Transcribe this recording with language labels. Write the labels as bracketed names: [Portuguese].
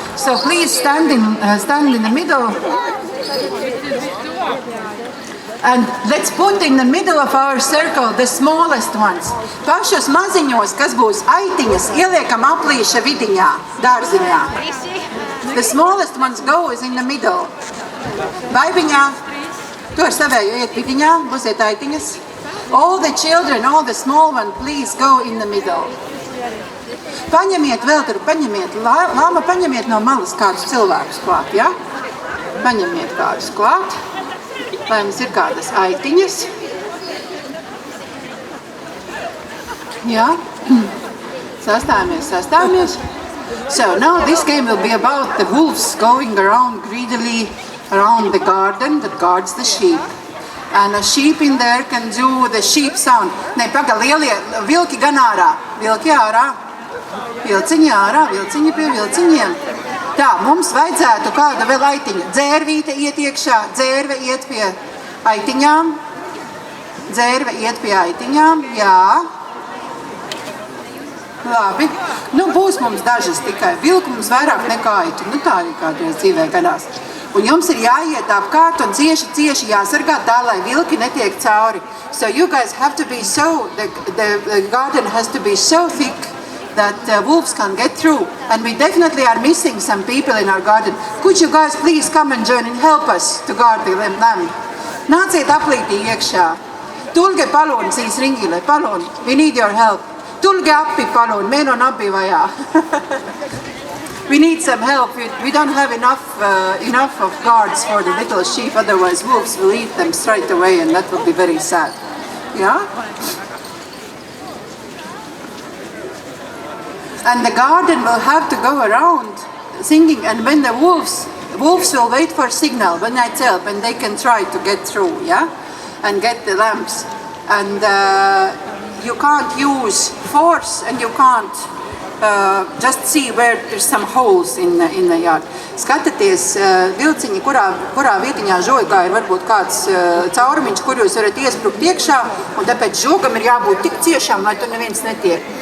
[English] So please stand in the middle. And let's put in the middle of our circle the smallest ones. [Latvian] Pašos maziņos, kas būs aitiņas, ieliekam aplīša vidiņā, dārziņā. [English] The smallest ones goes in the middle. [Latvian] Baibiņā, tu ar savēju iet vidiņā, būsiet aitiņas. [English] All the children, all the small ones, please go in the middle. [Latvian] Paņemiet vēl tur, lāma, paņemiet no malas kādus cilvēkus klāt, ja? Paņemiet kādus klāt. Lai mums ir kādas aitiņas. Jā. Sastāvamies. [English] So now this game will be about the wolves going around greedily around the garden that guards the sheep. And a sheep in there can do the sheep sound. [Latvian] Ne, paga, lielie vilki gan ārā. Vilki ārā. Vilciņi ārā, vilciņi pie vilciņiem. Tā, mums vajadzētu kādu vēl aitiņu. Dzērvīte iet iekšā, dzērve iet pie aitiņām. Dzērve iet pie aitiņām, jā. Labi. Nu, būs mums dažas tikai. Vilku mums vairāk nekā aitu. Nu, tā arī kādreiz dzīvē gadās. Un jums ir jāiet apkārt un cieši jāsargā tā, lai vilki netiek cauri. [English] So you guys have to be so, the garden has to be so thick that wolves can get through. And we definitely are missing some people in our garden. Could you guys please come and join and help us to guard the lamb? [Latvian] Nāciet aplītī iekšā. [Estonian] Tulge palun siis ringile, palun. [English] We need your help. [Estonian] Tulge appi palun, meil on abi vaja. [English] We need some help. We don't have enough of guards for the little sheep. Otherwise, wolves will eat them straight away, and that will be very sad. Yeah? And the garden will have to go around singing. And when the wolves will wait for signal when I tell, when they can try to get through, yeah, and get the lambs. And you can't use force, and you can't just see where there's some holes in the yard. [Latvian] Skatieties vilciņi, kurā vietiņā žogā ir varbūt kāds caurumiņš, kur jūs varat iesprukt iekšā, un tāpēc žogam ir jābūt tik ciešām, lai tur neviens netiek.